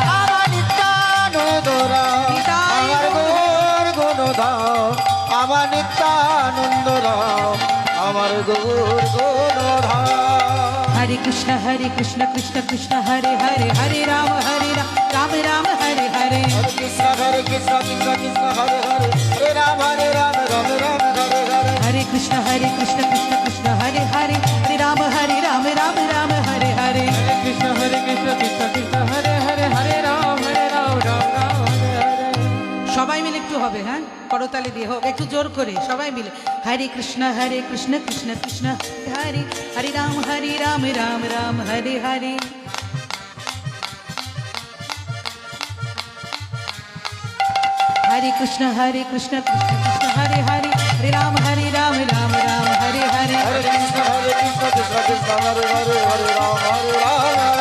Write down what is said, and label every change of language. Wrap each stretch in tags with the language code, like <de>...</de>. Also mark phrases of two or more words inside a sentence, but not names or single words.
<bn>আমার নিত্যানন্দ নাম আমার গৌর গুণধাম আমার নিত্যানন্দ নাম আমার গৌর গুণধাম</bn> <sa>হরে কৃষ্ণ কৃষ্ণ কৃষ্ণ হরে হরে হরে রাম রাম রাম হরে হরে हरे कृष्ण कृष्ण कृष्ण हरे हरे हरे राम राम राम हरे हरे हरे कृष्ण कृष्ण कृष्ण हरे हरे हरे राम राम राम हरे हरे कृष्ण कृष्ण कृष्ण हरे हरे हरे राम राम राम हरे हरे</sa> <bn>সবাই মিলে একটু হবে হ্যাঁ করতালি দিয়ে হোক একটু জোর করে সবাই মিলে</bn> <sa>হরে কৃষ্ণ কৃষ্ণ কৃষ্ণ হরে হরে রাম রাম রাম হরে হরে हरे कृष्ण कृष्ण कृष्ण हरे हरे हरे राम राम राम हरे हरे हरे कृष्ण कृष्ण कृष्ण हरे हरे हरे राम</sa>